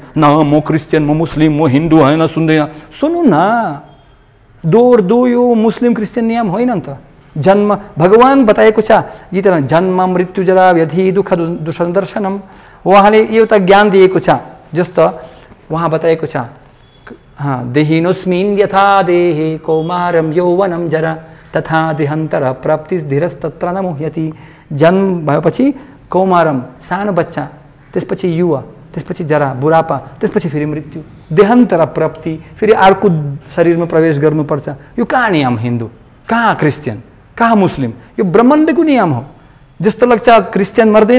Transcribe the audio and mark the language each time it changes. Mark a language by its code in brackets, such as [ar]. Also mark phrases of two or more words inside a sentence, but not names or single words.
[ne] न म क्रिस्चियन, म मुस्लिम, म हिन्दू होइन, सुन्दैन। सुन्नु न, 2 और 2 यो मुस्लिम क्रिस्चियन नियम होइन नि त। जन्म भगवान बताएको छ गीतामा, [sa] जन्म मृत्यु जरा व्याधि दुःख दुसन्दर्शनम। [ne] उहाँले एउटा ज्ञान दिएको छ। जस्तो वहाँ बताएको छ, [sa] देहिनोस्मिन् यथा देहे कौमारम यौवनम जरा तथा देहान्तर प्राप्तिस् धीरस्तत्र न मुह्यति। [ne] जन्म भएपछि कौमारम सानो बच्चा, त्यसपछि युवा, त्यसपछि जरा बुढापा, त्यसपछि फेरि मृत्यु, देहान्तर प्राप्ति, फेरि अर्को शरीरमा प्रवेश गर्नुपर्छ। यो कहाँ नियम हिन्दू, कहाँ क्रिस्चियन, कहाँ मुस्लिम? यो ब्रह्माण्डको नियम हो। जस्तो लाग्छ क्रिस्चियन मर्दैन।